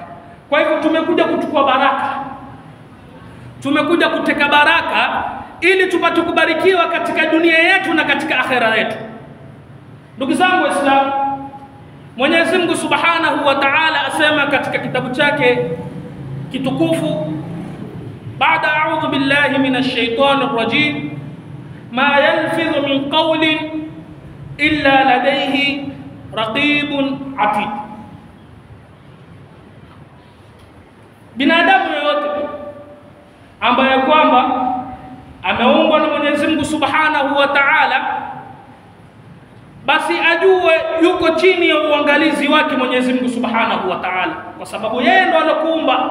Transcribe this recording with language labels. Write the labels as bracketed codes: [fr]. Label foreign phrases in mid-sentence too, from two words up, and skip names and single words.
[sw] Kwa hivyo tumekuja kuchukua baraka, tumekuja kuteka baraka ili tupate kubarikiwa katika dunia yetu na katika akhera yetu. Ndugu zangu Waislamu, Mwenyezi Mungu [ar] سبحانه وتعالى [sw] asema katika kitabu chake kitukufu, baada [ar] أعوذ بالله من الشيطان الرجيم، ما يلفظ من قول إلا لديه رقيب عتيد. [sw] Binadamu yoyote ambaye kwamba ameumbwa na Mwenyezi Mungu [ar] سبحانه وتعالى, [sw] basi ajue yuko chini ya uangalizi wake Mwenyezi Mungu [ar] سبحانه وتعالى, [sw] kwa sababu yeye ndo alokuumba.